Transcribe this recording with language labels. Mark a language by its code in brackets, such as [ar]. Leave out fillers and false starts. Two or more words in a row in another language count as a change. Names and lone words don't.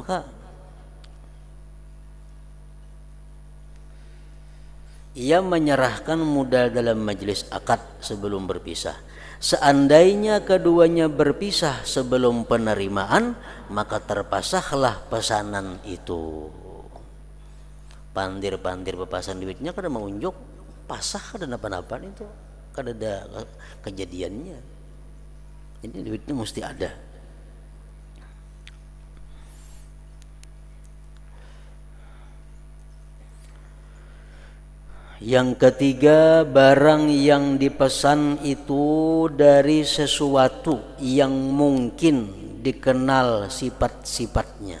[id] Maka ia menyerahkan modal dalam majlis akad sebelum berpisah. Seandainya keduanya berpisah sebelum penerimaan, maka terpasahlah pesanan itu. [bjn] Pandir-pandir pepasan duitnya kada mengunjuk pasah kada napa-napa itu, kada ada kejadiannya. [id] Jadi duitnya mesti ada. Yang ketiga, barang yang dipesan itu dari sesuatu yang mungkin dikenal sifat-sifatnya.